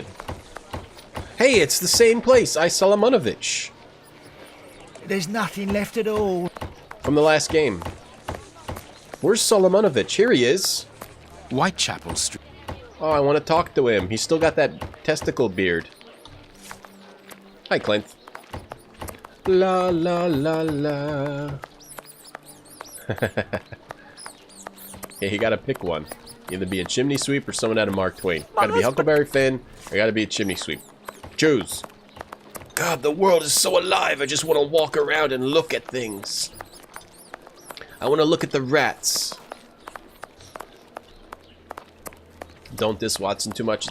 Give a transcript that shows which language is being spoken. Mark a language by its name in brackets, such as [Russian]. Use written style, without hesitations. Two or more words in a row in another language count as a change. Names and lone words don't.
[English] Hey, it's the same place. I Solomonovich. There's nothing left at all. From the last game. Where's Solomonovich? Here he is. Whitechapel Street. Oh, I want to talk to him. He's still got that testicle beard. Hi, Clint. La la la la. Yeah, you gotta pick one. Either be a chimney sweep or someone out of Mark Twain. Gotta be Huckleberry Finn, or gotta be a chimney sweep. Choose. God, the world is so alive. I just want to walk around and look at things. I want to look at the rats. Don't diss Watson too much.